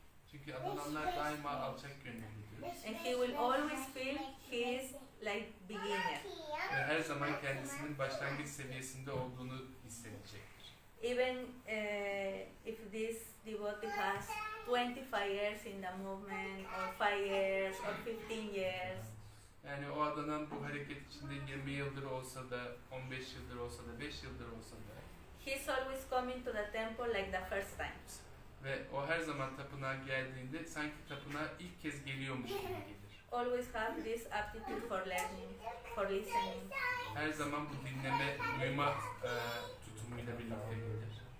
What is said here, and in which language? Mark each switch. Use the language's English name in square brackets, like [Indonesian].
[Turkish] Çünkü adananlar daima alçak gönüllüdür. [English] And he will always feel he is like beginner. [Turkish] Ve her zaman kendisinin başlangıç seviyesinde olduğunu hissedecektir. [English] Even if this devotee has 25 years in the movement, or 5 years, or 15 years, [Turkish] Yani o adanan bu hareket içinde 20 yıldır olsa da, 15 yıldır olsa da, 5 yıldır olsa da, [English] he's always coming to the temple like the first time. [Turkish] ve o her zaman tapınağa geldiğinde sanki tapınağa ilk kez geliyormuş gibi gelir. [English] Always have this aptitude for learning, for listening. [Turkish] Her zaman bu dinleme, duyma tutumuyla birlikte gelir.